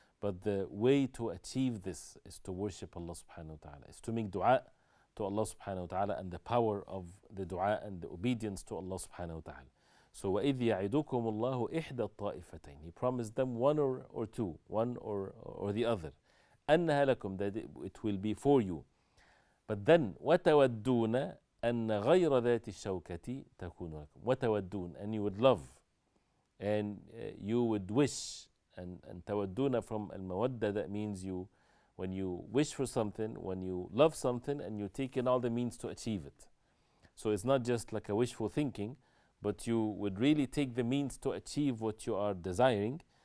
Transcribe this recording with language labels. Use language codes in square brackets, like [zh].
[en] But the way to achieve this is to worship Allah subhanahu wa ta'ala, is to make dua to Allah subhanahu wa ta'ala, and the power of the dua and the obedience to Allah subhanahu wa ta'ala. [ar] So وَإِذْ يَعِدُكُمُ اللَّهُ إِحْدَى الطَّائِفَتَيْنِ. [en] He promised them one or two, one or the other. [ar] أَنَّهَا لَكُمْ, [en] that it will be for you. But then [ar] وَتَوَدُّونَ أَنَّ غَيْرَ ذَاتِ الشَّوْكَةِ تَكُونُ لَكُمْ. [en] وَتَوَدُّونَ, and you would love and you would wish. And tawadduna from al-mawadda, that means when you wish for something, when you love something, and you take in all the means to achieve it. So it's not just like a wishful thinking, but you would really take the means to achieve what you are desiring.